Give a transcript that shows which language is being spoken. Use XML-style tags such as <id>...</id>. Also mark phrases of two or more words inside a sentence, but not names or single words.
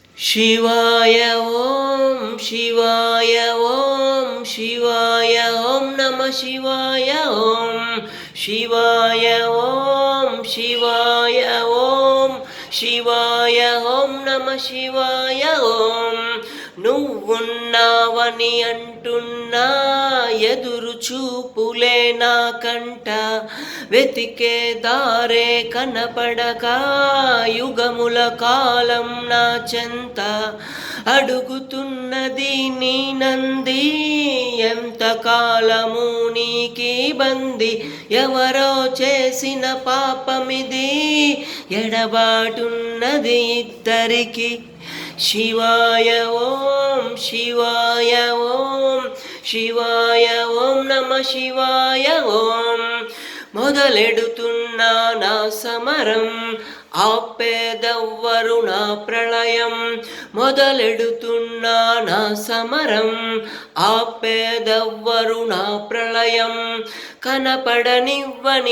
<sa>शिवाय ओम शिवाय ओम शिवाय ओम नमः शिवाय ओम शिवाय ओम शिवाय ओम शिवाय ओम नमः शिवाय ओम</sa> <te>నువ్వున్నావని అంటున్నా ఎదురు చూపులే నా కంట వెతికే దారే కనపడక యుగముల కాలం నా చెంత అడుగుతున్నది నీ నంది ఎంత కాలము నీకి బంది ఎవరో చేసిన పాపమిది ఎడబాటున్నది ఇద్దరికి</te> <sa>शिवाय ओम शिवाय ओम शिवाय ओम नमः शिवाय ओम</sa> <te>మొదలెడుతున్నా నా సమరం ఆపేదెవ్వరు నా ప్రళయం మొదలెడుతున్నా నా సమరం ఆపేదెవ్వరు నా ప్రళయం కనపడనివ్వని</te>